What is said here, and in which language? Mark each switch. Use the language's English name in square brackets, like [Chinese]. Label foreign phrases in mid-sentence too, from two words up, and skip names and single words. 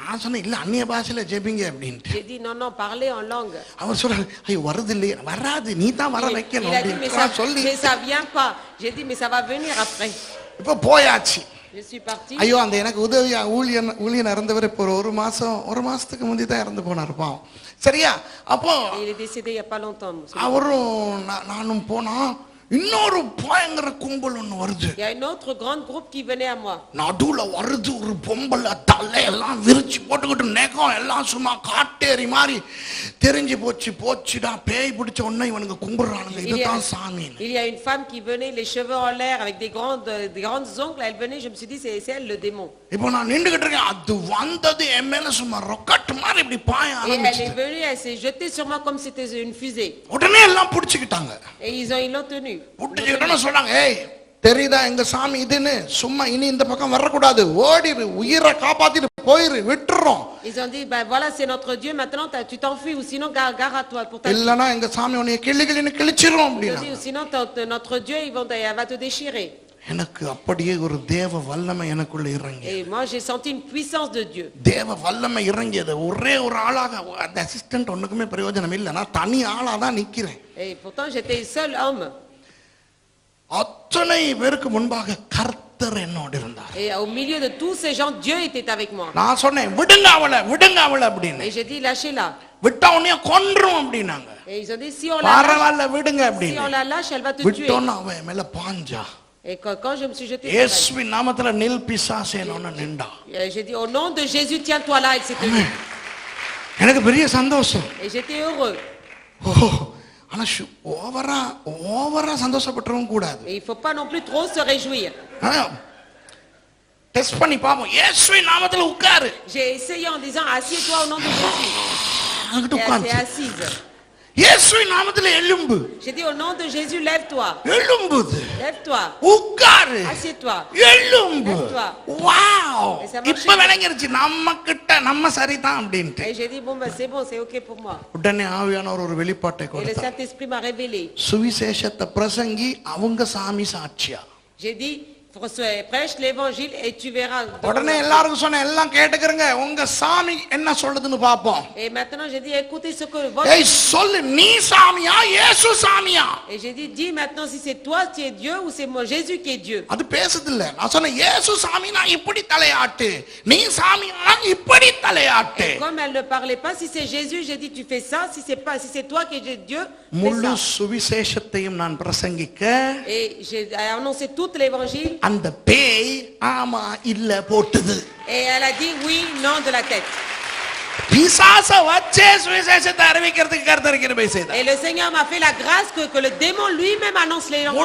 [Tamil] நான் சொன்னேன், இல்ல அந்நிய பாஷையில ஜெபிங்க அப்படின்ட்டு. [French] J'ai dit, non, parlez en langue. [Tamil] அவர் சொல்றாரு, ஐயோ வருது இல்லையே, வராது, நீ தான் வர வைக்கணும் [French] Il a dit, [Tamil] அப்படின்னு சொல்லி [French] mais ça vient pas. J'ai dit, mais ça va venir après. [Tamil] இப்ப போயாச்சு. [French] Je suis parti. [Tamil] ஐயோ அந்த எனக்கு உதவியா ஊழியன் இறந்தவர் இப்போ ஒரு மாசத்துக்கு முந்தி தான் இறந்து போனார் பாவம். சரியா? அப்போ [French] Il est décédé il y a pas longtemps. [Tamil] அவரும் நானும் போனா இன்னொரு பயங்கர கும்பல் ஒண்ணு வருது. [French] Il y a une autre grande groupe qui venait à moi. [Tamil] நடுவுல வருது ஒரு பொம்பளை, தலையெல்லாம் விரிச்சு போட்டுக்கிட்டு நெகம் எல்லாம் சும்மா காட்டேரி மாதிரி தெரிஞ்சு போச்சுடா, பேய் பிடிச்ச உடனே இவனுங்க கும்பிடுறானுங்க, இதுதான் சாமி. [French] Il y a une femme qui venait, les cheveux en l'air avec des grandes ongles, elle venait, je me suis dit c'est elle le démon. [Tamil] இப்போ நான் நின்னுகிட்டு இருக்கேன், அது வந்தது என் மேல சும்மா ராக்கெட் மாதிரி இப்படி பாய [French] Et elle [Tamil] ஆரம்பிச்சு. [French] est venue, elle s'est jetée sur moi comme c'était une fusée. [Tamil] உடனே எல்லாம் புடிச்சுக்கிட்டாங்க. [French] Et ils l'ont tenue. [Tamil] புடிச்சுக்கிட்டோன்னு சொன்னாங்க, ஏய் தெரியுதா எங்க சாமி இதுன்னு, சும்மா இனி இந்த பக்கம் வரக்கூடாது, ஓடிரு, உயிரை காப்பாத்திட்டு போயிரு, விட்டுறோம். [French] Ils ont dit, voilà c'est notre Dieu, maintenant tu t'enfuis ou sinon gare à toi pour ta vie. [Tamil] இல்லனா எங்க சாமி உன்னை கிள்ளின்னு கிழிச்சிரும் [French] Ils ont [Tamil] அப்படினா. [French] dit, sinon notre Dieu elle va te déchirer. [Tamil] எனக்கு அப்படியே ஒரு தேவ வல்லமை எனக்குள்ள இறங்கி. [French] Et moi j'ai senti une puissance de Dieu. [Tamil] தேவ வல்லமை இறங்கியது. ஒரே ஒரு ஆளாக, அந்த அசிஸ்டன்ட் ஒண்ணுக்குமே பிரயோஜனம் இல்ல, நான் தனி ஆளா தான் நிக்கிறேன். [French] Et pourtant j'étais seul homme. [Tamil] அத்தனை பேருக்கு முன்பாக கர்த்தர் என்னோடு இருந்தார். [French] Et au milieu de tous ces gens, Dieu était avec moi. [Tamil] நான் சொன்னேன், விடுங்க அவளை அப்படின்னு. [French] Et j'ai dit, lâchez-la. [Tamil] விட்டா உன்னைய கொன்றும் அப்படினாங்க. [French] Et ils ont dit, si on la lâche, elle va te tuer. [Tamil] விட்டோன்னு அவன் மேல பாஞ்சா. [French] Et quand je me suis jeté, [Tamil] இயேசுவின் நாமத்துல நில் பிசாசேன்னு நின்றா. [French] j'ai dit, au nom de Jésus, tiens-toi là, et c'était. [Tamil] எனக்கு பெரிய சந்தோஷம். [French] Et j'étais heureux. [Tamil] ஆனா ஓவரா சந்தோஷப்பட்டுறவும் கூடாது. [French] Et il ne faut pas non plus trop se réjouir. [Tamil] டெஸ்ட் பண்ணி பாப்போம். இயேசுவின் நாமத்துல உட்காரு. [French] J'ai essayé en disant assieds-toi au nom de Jésus. [Tamil] அங்கிட்டு [French] Et elle [Tamil] உட்கார்ந்து. [French] s'est assise. [Tamil] இயேசுவின் நாமத்துல எழும்பு. [French] J'ai dit au nom de Jésus, lève-toi. [Tamil] எழும்புது. [French] Lève-toi. [Tamil] உட்காரு. [French] Assieds-toi. [Tamil] எழும்பு. [French] Lève-toi. வாவ். Et ça marche. [Tamil] இப்ப விளங்கிருச்சு நம்ம சரிதான் அப்படின்ட்டு. [French] Et j'ai dit, bon, ben, c'est bon, c'est OK pour moi. [Tamil] உடனே ஆவியானவர் ஒரு வெளிப்பாட்டை [French] Et le [Tamil] கொடுத்தார். [French] Saint-Esprit m'a révélé. [Tamil] சுவிசேஷத்தை பிரசங்கி அவங்க சாமி சாட்சியா. [French] J'ai dit, prêche l'évangile et tu verras. [Tamil] உடனே எல்லாருக்கும் சொன்ன எல்லாம் கேட்டுக்கிறங்க. உங்க சாமி என்ன சொல்லுதுன்னு பாப்போம். [French] Et maintenant j'ai dit, écoutez ce que votre... [Tamil] ஏய் சொல்லு, நீ சாமியா இயேசு சாமியா? [French] Et j'ai dit, dis maintenant si c'est toi qui es Dieu ou c'est moi Jésus qui est Dieu. [Tamil] அது பேசுது இல்ல. நான் சொன்னேன் இயேசு சாமினா இப்படி தலையாட்டு, நீ சாமினா இப்படி தலையாட்டு. [French] Et comme elle ne parlait pas, si c'est Jésus, j'ai dit tu fais ça, si c'est toi qui es Dieu, [Tamil] முழு [French] fais ça. [Tamil] சுவிசேஷத்தையும் நான் பிரசங்கிக்க [French] Et j'ai annoncé tout l'évangile. [Tamil] அந்த பேய் ஆமா இல்ல போட்டுது. [French] Et elle a dit oui, non de la tête. [Tamil] பிசாச வச்சே சுவிசேஷத்தை அறிவிக்கிறதுக்கு கர்த்தர் கிருபை செய்தார். [French] Et le Seigneur m'a fait la grâce que le démon lui-même annonce l'évangile.